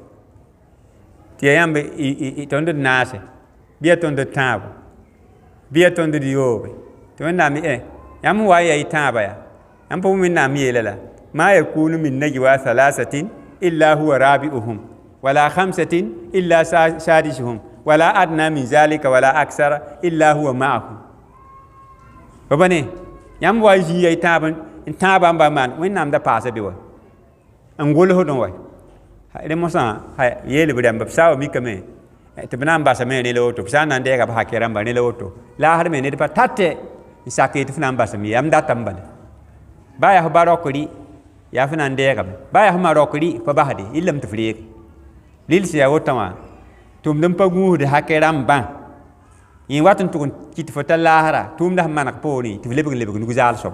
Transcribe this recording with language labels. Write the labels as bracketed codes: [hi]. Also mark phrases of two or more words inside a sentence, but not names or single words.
[mos] tɩ yaa yãmb tõnd d naase bɩ yaa tõnd d tãabo bɩ yaa tõnd d yoobe tɩ wẽnnaam yãmb n wa n yaa y tãabã yaa yãmb pa wẽnnaam yeela la [ar] ما يكون من نجوى ثلاثة إلا هو رابعهم ولا خمسة إلا سادسهم ولا أدنى من ذلك ولا أكثر إلا هو معهم [mos] ba ne yãmb wa zĩ yaa y tãabã n ba maan wẽnnaam da paasa be wa n gʋlsd n wa rẽ mosã yeelb rãmb b saa wa mikame tɩ b na n basame ne la woto b sã n na n dɛɛga b hake rãmba ne la woto laasd me ned pa tate n sak ye tɩ f na n basame yam data n bala ba yaa f ba rokri yaa f na n dɛɛgame ba yaa f ma rokri pa basde yɩllame tɩ f reege lils yaa wotã wã tʋmd n pa gũusd hake rãmbã yẽ wat n tʋg n kɩt fo ta laasra tʋʋmda sẽn maneg poorẽ tɩ f lebg n lebg nug-zaal soaba